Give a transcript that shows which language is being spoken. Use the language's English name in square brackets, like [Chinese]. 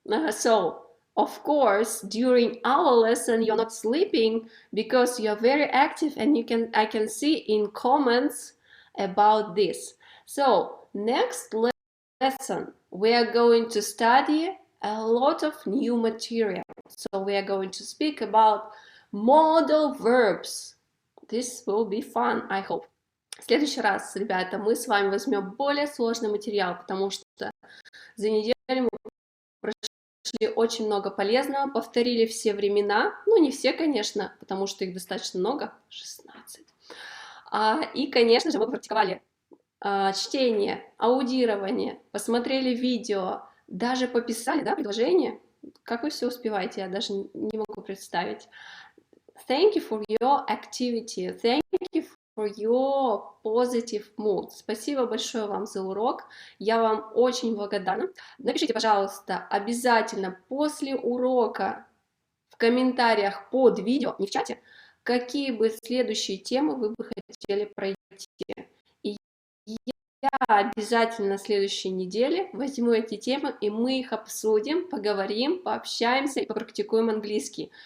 [English] So, of course, during our lesson, you're not sleeping because you're very active and I can see in comments about this. So, next lesson, we are going to study a lot of new material. So, we are going to speak about modal verbs. This will be fun, I hope. [Russian] В следующий раз, ребята, мы с вами возьмем более сложный материал, потому что За неделю мы прошли очень много полезного, повторили все времена, ну не все, конечно, потому что их достаточно много, 16. И, конечно же, мы практиковали чтение, аудирование, посмотрели видео, даже пописали, да, предложение. Как вы все успеваете, я даже не могу представить. [English] Thank you for your activity. Thank you for your positive mood. [Russian] Спасибо большое вам за урок. Я вам очень благодарна. Напишите, пожалуйста, обязательно после урока в комментариях под видео, не в чате, какие бы следующие темы вы бы хотели пройти. И я обязательно на следующей неделе возьму эти темы, и мы их обсудим, поговорим, пообщаемся и попрактикуем английский.